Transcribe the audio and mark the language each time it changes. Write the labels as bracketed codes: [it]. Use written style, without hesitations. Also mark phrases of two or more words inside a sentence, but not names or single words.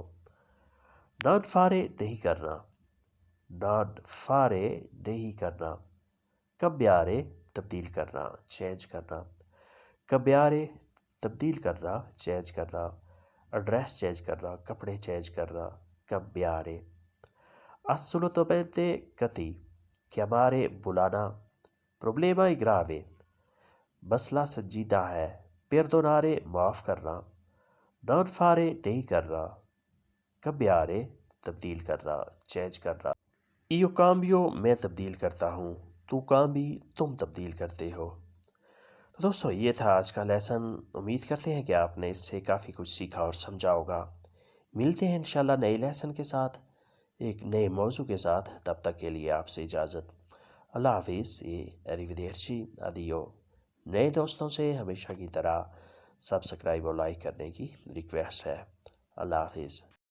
[it] non fare [ur] نہیں کرنا, [it] non fare [ur] نہیں کرنا. کبیارے تبدیل کرنا، چینج کرنا، کبیارے تبدیل کرنا، چینج کرنا. [en] address change [ur] کرنا، کپڑے چینج کرنا، کبیارے. assolutamente قطعی, chiamare بلانا. [it] problema grave, [ur] مسئلہ سنجیدہ ہے. perdonare معاف کرنا, [it] non fare [ur] نہیں کرنا, cambiare تبدیل کرنا، چینج کرنا. [it] io cambio [ur] میں تبدیل کرتا ہوں, [it] tu cambi [ur] تم تبدیل کرتے ہو. تو دوستو یہ تھا آج کا لیسن۔ امید کرتے ہیں کہ آپ نے اس سے کافی کچھ سیکھا اور سمجھا ہوگا. ملتے ہیں ان شاء اللہ نئے لیسن کے ساتھ، ایک نئے موضوع کے ساتھ. تب تک کے لیے آپ سے اجازت. اللہ حافظ [it] arrivederci addio. [ur] نئے دوستوں سے ہمیشہ کی طرح سبسکرائب اور لائک کرنے کی ریکویسٹ ہے۔ اللہ حافظ۔